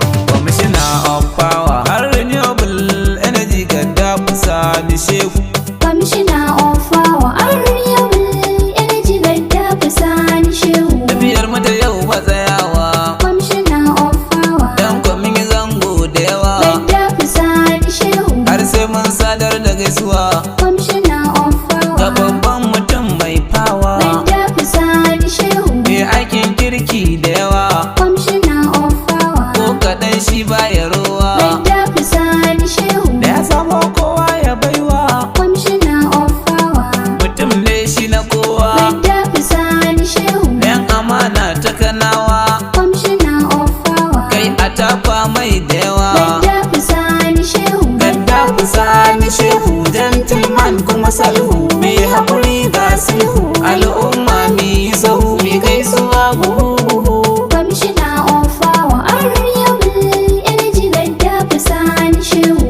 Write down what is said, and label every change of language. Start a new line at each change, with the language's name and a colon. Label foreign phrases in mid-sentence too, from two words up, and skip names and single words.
English: Commissioner of Power, har renewable energy, Gaddafi Sani Shehu. Commissioner of Power, and Renewable Energy, Gaddafi Sani Shehu.
Hausa: Tafiyar mu ta yau ba tsayawa.
English: Commissioner of Power,
Hausa: Dan ko mun yi zango da yawa. Gaddafi Sani Shehu. Har sai mun sadar da gaisuwa.
English: Commissioner of Power,
Hausa: Ga babban mutum mai power. Gaddafi Sani Shehu. Mai aikin kirki da yawa.
English: Commissioner of Power,
Hausa: Ko kaɗan shi baya rowa. Gaddafi Sani Shehu. Da ya samo kowa ya baiwa.
English: Commissioner of Power,
Hausa: Mutum ne shi na kowa. Gaddafi Sani Shehu. Yan amana ta Kanawa.
English: Commissioner of Power,
Hausa: Kai a tafa mai da yawa. Gaddafi Sani Shehu. Gaddafi Sani Shehu, gentleman kuma salhu. Mai haƙuri ga sulhu. Al'umma mi sahu, mi gaisuwa buhu buhu.
English: Commissioner of Power, and Renewable Energy, Gaddafi Sani Shehu.